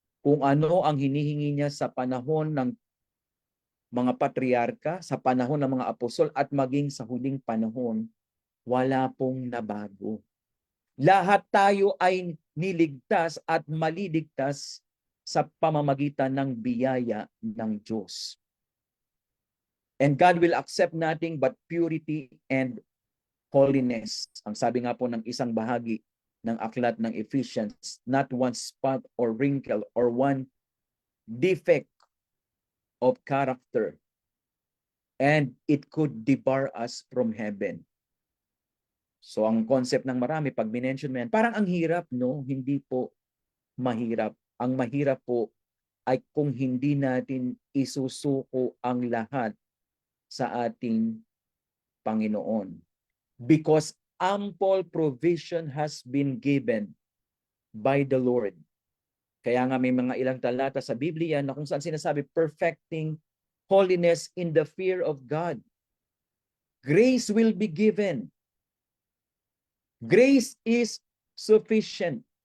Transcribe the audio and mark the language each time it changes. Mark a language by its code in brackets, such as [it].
[tl] Kung ano ang hinihingi niya sa panahon ng mga patriarka, sa panahon ng mga apostol at maging sa huling panahon, wala pong nabago. Lahat tayo ay niligtas at maliligtas sa pamamagitan ng biyaya ng Diyos. [en] And God will accept nothing but purity and holiness. [tl] Ang sabi nga po ng isang bahagi ng aklat ng Ephesians, [en] not one spot or wrinkle or one defect of character. And it could debar us from heaven. [tl] So ang concept ng marami, pag minention mo yan, parang ang hirap, no? Hindi po mahirap. Ang mahirap po ay kung hindi natin isusuko ang lahat sa ating Panginoon. [en] Because ample provision has been given by the Lord. [tl] Kaya nga may mga ilang talata sa Biblia na kung saan sinasabi, [en] perfecting holiness in the fear of God. Grace will be given. Grace is sufficient.